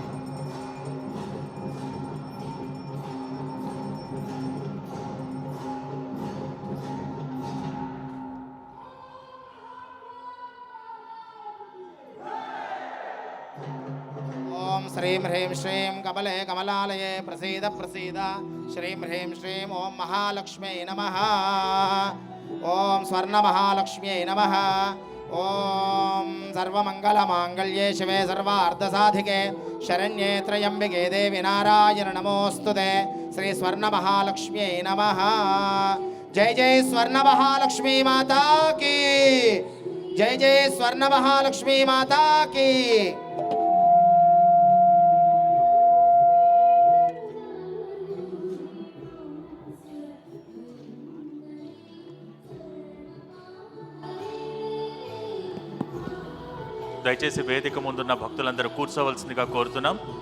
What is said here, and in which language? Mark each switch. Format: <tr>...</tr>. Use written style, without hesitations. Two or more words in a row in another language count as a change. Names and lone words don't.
<sa>ఓం శ్రీం హ్రీం శ్రీం కమలే కమలాలయే ప్రసీద ప్రసీద. శ్రీం హ్రీం శ్రీం ఓం మహాలక్ష్మ్యై నమః. ఓం స్వర్ణ మహాలక్ష్మ్యై నమః. ఓం सर्वमङ्गलमाङ्गल्ये शिवे सर्वार्धसाधिके शरण्ये त्र्यम्बिके देवि नारायण नमोऽस्तुते श्री स्वर्णमहालक्ष्म्यै नमः।</sa> <hi>जय जय स्वर्णमहालक्ष्मी माता की, जय जय स्वर्णमहालक्ष्मी माता की।</hi> <te>దయచేసి వేదిక ముందున్న భక్తులందరూ కూర్చోవలసిందిగా కోరుతున్నాం.</te>